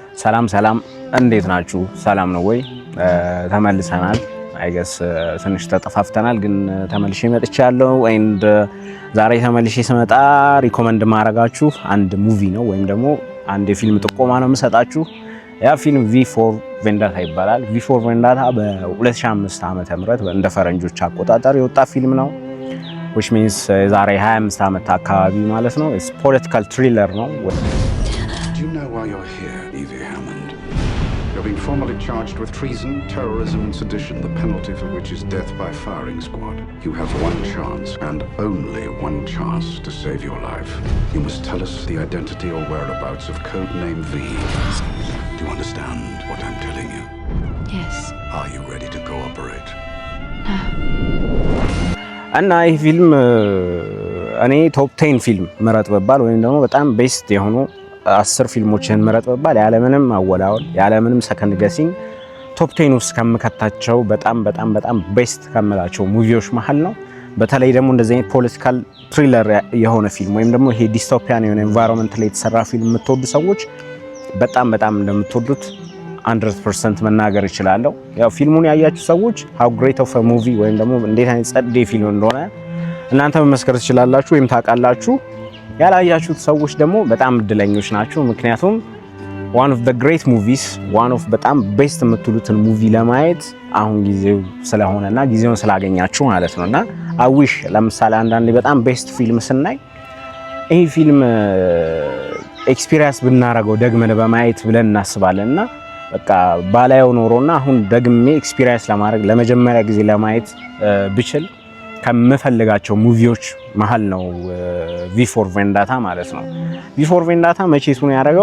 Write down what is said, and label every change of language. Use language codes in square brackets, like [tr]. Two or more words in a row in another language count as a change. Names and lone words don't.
[am] ሰላም እንዴት ናችሁ? ሰላም ነው ወይ? ተመልሰናል። አይገስ ትንሽ ተጠፋፍተናል ግን ተመልሼ መጥቻለሁ። ኤንድ ዛሬ ተመልሼ ስመጣ ሪኮመንድ ማረጋችሁ አንድ ሙቪ ነው ወይም ደግሞ አንድ የፊልም ጥቆማ ነው የምሰጣችሁ። ያ ፊልም V4 Vendetta ይባላል። V4 Vendetta በ2005 ዓመተ ምህረት እንደ ፈረንጆች አቆጣጠር የወጣ ፊልም ነው። [en] which means [am] ዛሬ 25 ዓመት አካባቢ ማለት ነው። [en] it's political thriller [am] ነው። [en] Do you know why you're here, Evie Hammond? You're being formally charged with treason, terrorism and sedition, the penalty for which is death by firing squad. You have one chance, and only one chance, to save your life. You must tell us the identity or whereabouts of codename V. Do you understand what I'm telling you? Yes. Are you ready to cooperate? No. [am] እና ይህ ፊልም እኔ ቶፕ 10 ፊልም ምረጥ በባል ወይም ደግሞ በጣም ቤስት የሆኑ 10 ፊልሞችን ምረጥ በባል ያለምንም አወላወል ያለምንም [en] second guessing [am] ቶፕ 10 ውስጥ ከምከታቸው በጣም ቤስት ከመላቸው ሙቪዎች መሃል ነው። በተለይ ደግሞ እንደዚህ አይነት [en] political thriller [am] የሆነ ፊልም ወይም ደግሞ ይሄ ዲስቶፒያን የሆነ ኤንቫይሮንመንት ላይ የተሰራ ፊልም የምትወዱ ሰዎች በጣም እንደምትወዱት 100% መናገር እችላለሁ። ያው ፊልሙን ያያችሁ ሰዎች [en] how great of a movie [am] ወይም ደግሞ እንዴት አይነት ጸዴ ፊልም እንደሆነ እናንተ መመስከር ትችላላችሁ ወይም ታውቃላችሁ። ያላያችሁት ሰዎች ደግሞ በጣም እድለኞች ናችሁ። ምክንያቱም [en] one of the great movies one of [am] በጣም ቤስት የምትሉትን ሙቪ ለማየት አሁን ጊዜው ስለሆነና ጊዜውን ስላገኛችሁ ማለት ነውና [en] I wish [am] ለምሳሌ አንዳንዴ በጣም ቤስት ፊልም ስናይ ይሄ ፊልም ኤክስፒሪየንስ ብናረገው ደግመን በማየት ብለን እናስባለንና በቃ ባላየው ኖሮና አሁን ደግሜ ኤክስፒሪየንስ ለማድረግ ለመጀመሪያ ጊዜ ለማየት ብችል ከምፈልጋቸው ሙቪዎች መሃል ነው V4 Vendetta ማለት ነው። V4 Vendetta መቼቱ ነው ያደረገው?